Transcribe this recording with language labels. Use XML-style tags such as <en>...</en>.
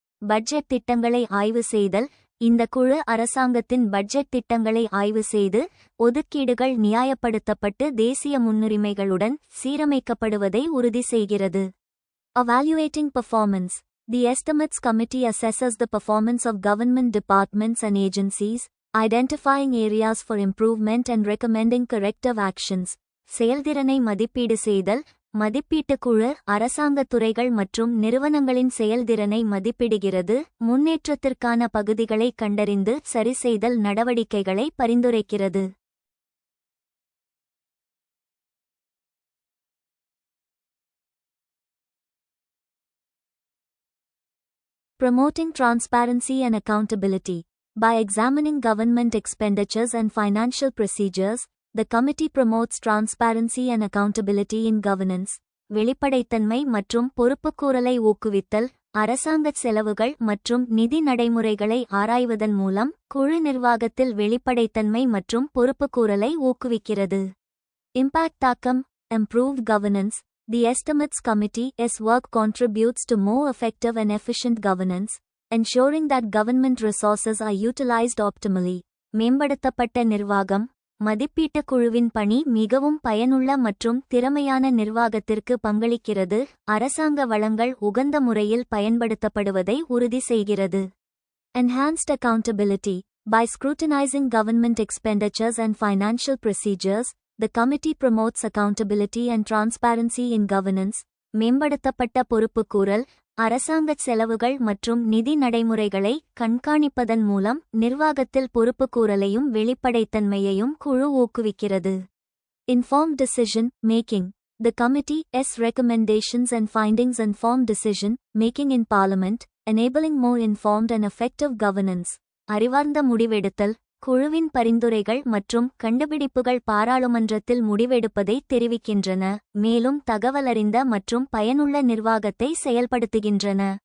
<ta>Budget திட்டங்களை ஆய்வு செய்தல். இந்த குழு அரசாங்கத்தின் பட்ஜெட் திட்டங்களை ஆய்வு செய்து, ஒதுக்கீடுகள் நியாயப்படுத்தப்பட்டு தேசிய முன்னுரிமைகளுடன் சீரமைக்கப்படுவதை உறுதி செய்கிறது.</ta> <en>Evaluating performance. The Estimates Committee assesses the performance of government departments and agencies, identifying areas for improvement and recommending corrective actions.</en> <ta>செயல்திறனை மதிப்பீடு செய்தல். மதிப்பீட்டுக் குழு அரசாங்கத் துறைகள் மற்றும் நிறுவனங்களின் செயல்திறனை மதிப்பிடுகிறது, முன்னேற்றத்திற்கான பகுதிகளை கண்டறிந்து சரிசெய்தல் நடவடிக்கைகளை பரிந்துரைக்கிறது.</ta> <en>Promoting transparency and accountability. By examining government expenditures and financial procedures, the committee promotes transparency and accountability in governance.</en> <ta>வெளிப்படைத்தன்மை மற்றும் பொறுப்புக்கூறலை ஊக்குவித்தல். அரசாங்கச் செலவுகள் மற்றும் நிதி நடைமுறைகளை ஆராய்வதன் மூலம் குழு நிர்வாகத்தில் வெளிப்படைத்தன்மை மற்றும் பொறுப்புக்கூறலை ஊக்குவிக்கிறது.</ta> <en>Impact தாக்கம். Improved governance. The Estimates Committee's work contributes to more effective and efficient governance, ensuring that government resources are utilized optimally.</en> <ta>மேம்படுத்தப்பட்ட நிர்வாகம். மதிப்பீட்டுக் குழுவின் பணி மிகவும் பயனுள்ள மற்றும் திறமையான நிர்வாகத்திற்கு பங்களிக்கிறது, அரசாங்க வளங்கள் உகந்த முறையில் பயன்படுத்தப்படுவதை உறுதி செய்கிறது.</ta> <en>Enhanced accountability. By scrutinizing government expenditures and financial procedures, the committee promotes accountability and transparency in governance.</en> <ta>மேம்படுத்தப்பட்ட பொறுப்புக்கூறல். அரசாங்கச் செலவுகள் மற்றும் நிதி நடைமுறைகளை கண்காணிப்பதன் மூலம் நிர்வாகத்தில் பொறுப்புக்கூறலையும் வெளிப்படைத்தன்மையையும் குழு ஊக்குவிக்கிறது.</ta> <en>Informed decision making. The committee's recommendations and findings inform decision making in Parliament, enabling more informed and effective governance.</en> <ta>அறிவார்ந்த முடிவெடுத்தல். குழுவின் பரிந்துரைகள் மற்றும் கண்டுபிடிப்புகள் பாராளுமன்றத்தில் முடிவெடுப்பதை தெரிவிக்கின்றன, மேலும் தகவலறிந்த மற்றும் பயனுள்ள நிர்வாகத்தை செயல்படுத்துகின்றன.</ta>